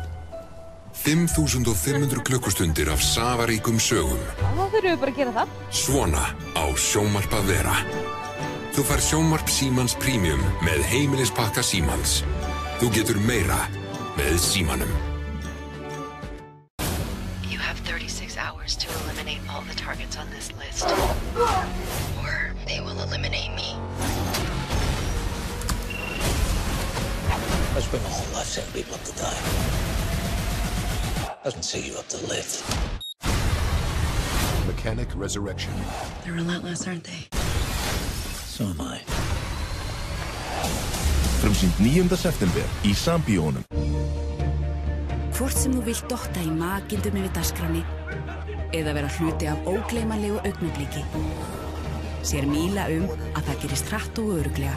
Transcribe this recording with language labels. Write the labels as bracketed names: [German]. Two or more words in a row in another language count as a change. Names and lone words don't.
[Icelandic] 5500 klukkustundir af safaríkum sögum. Þá þurfum við bara að gera það. Svona á Sjónvarp að vera. Þú fær Sjónvarp Símans Premium með heimilispakka Símans. Þú getur meira með Símanum. [English] You have 36 hours to eliminate all the targets on this list. Or they will eliminate me. I spent my whole life setting people up to die. Doesn't set you up to live. Mechanic Resurrection. They're relentless, aren't they? So am I. [Icelandic] Frumsýnd 9. september í Sambíónum. Hvort sem þú vilt dotta í makindum yfir dagskráni eða vera hluti af ógleymanlegu augnabliki, sér Míla að það gerist hratt og örugglega.